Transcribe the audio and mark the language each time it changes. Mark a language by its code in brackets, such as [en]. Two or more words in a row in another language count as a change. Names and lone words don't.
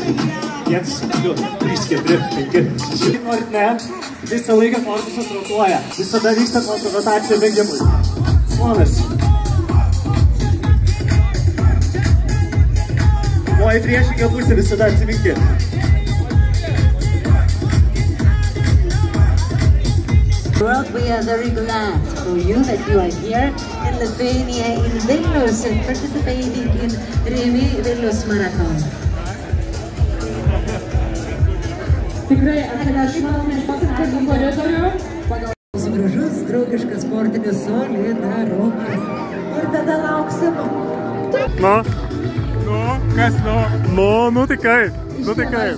[lt] 1, 2, 3, 4, 5, 6. Norit ne, visą laiką korpusas rotuoja. Visada vyksta rotacija bėgimui. Šonas. O į priešingą pusę visada atsiminkit. [en] World, we are very glad for you that you are here in Lithuania, in Vilnius, and participating in Rimi Vilnius Marathon. [lt] Tikrai atnešame pasakyti koridorių. Gražus, draugiškas sportinis solidarumas. Ir tada lauksim. Kas nu tai kaip? Nu tai kaip?